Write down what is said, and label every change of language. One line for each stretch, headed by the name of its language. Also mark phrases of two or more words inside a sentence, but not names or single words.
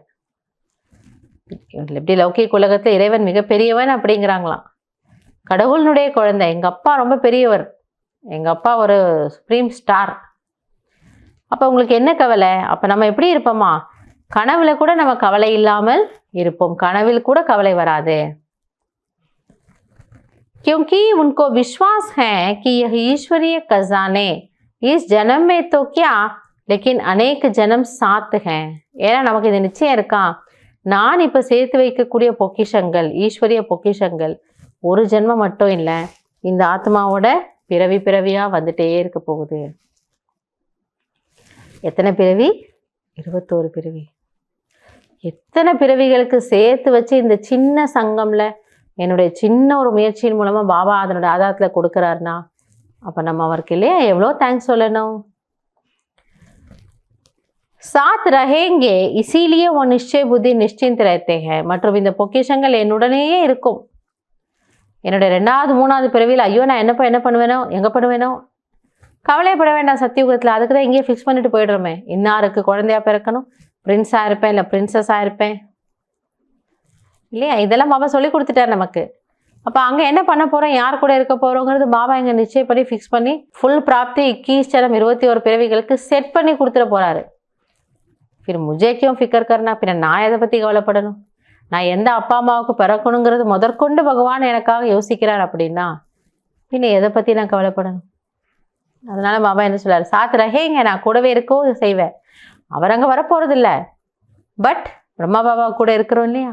Tamil: எப்படி லௌகிக உலகத்தில் இறைவன் மிகப்பெரியவன் அப்படிங்கிறாங்களாம். கடவுளினுடைய குழந்தை. எங்கள் அப்பா ரொம்ப பெரியவர், எங்கள் அப்பா ஒரு
English: supreme star.
Tamil: அப்போ உங்களுக்கு என்ன கவலை? அப்போ நம்ம எப்படி இருப்போமா? கனவுல கூட நம்ம கவலை இல்லாமல் இருப்போம். கனவில் கூட கவலை வராது.
Hindi: क्योंकि उनको विश्वास है कि यह ईश्वरीय खजाने इस जन्म में तो क्या लेकिन अनेक जन्म साथ हैं.
Tamil: ஏன்னா நமக்கு இது நிச்சயம் இருக்கா, நான் இப்போ சேர்த்து வைக்கக்கூடிய பொக்கிஷங்கள், ஈஸ்வரிய பொக்கிஷங்கள் ஒரு ஜென்மம் மட்டும் இல்லை, இந்த ஆத்மாவோட பிறவி பிறவியாக வந்துட்டே இருக்க போகுது. எத்தனை பிறவி? 21 பிறவி. எத்தனை பிறவிகளுக்கு சேர்த்து வச்சு இந்த சின்ன சங்கம்ல என்னுடைய சின்ன ஒரு முயற்சியின் மூலமாக பாபா அதனுடைய ஆதாரத்தில் கொடுக்குறாருனா, அப்போ நம்ம அவருக்கு இல்லையா எவ்வளோ தேங்க்ஸ் சொல்லணும்.
Hindi: साथ रहेंगे इसीलिए वो निश्चय बुद्धि निश्चिंत रहते हैं.
Tamil: மற்றும் இந்த பொக்கிஷங்கள் என்னுடனேயே இருக்கும். என்னுடைய 2வது 3வது பிறவியில் ஐயோ நான் என்ன பண்ணுவேனோ, எங்கே பண்ணுவேனோ, கவலைப்பட வேண்டாம். சத்தியுகத்தில் அதுக்கு தான் இங்கேயே ஃபிக்ஸ் பண்ணிட்டு போயிடுறோமே. இன்னாருக்கு குழந்தையா பிறக்கணும், பிரின்ஸாக இருப்பேன், இல்லை பிரின்சஸாக இருப்பேன், இல்லையா? இதெல்லாம் பாபா சொல்லி கொடுத்துட்டார் நமக்கு. அப்போ அங்கே என்ன பண்ண போகிறோம், யார் கூட இருக்க போகிறோங்கிறது பாபா இங்கே நிச்சயம் பண்ணி ஃபிக்ஸ் பண்ணி ஃபுல் பிராப்தி 21 ஜனம் 21 பிறவிகளுக்கு செட் பண்ணி கொடுத்துட போகிறாரு.
Hindi: फिर मुझे क्यों फिक्र करना?
Tamil: பின்ன நான் எதை பற்றி கவலைப்படணும்? நான் எந்த அப்பா அம்மாவுக்கு பிறக்கணுங்கிறது முதற்கொண்டு பகவான் எனக்காக யோசிக்கிறார் அப்படின்னா பின்ன எதை பற்றி நான் கவலைப்படணும்? அதனால பாபா என்ன சொல்றாரு,
Hindi: साथ रहेंगे,
Tamil: நான் கூடவே இருக்கோ செய்வேன். அவர் அங்கே வரப்போகிறது இல்லை, பட் பிரம்மா பாபா கூட இருக்கிறோம் இல்லையா?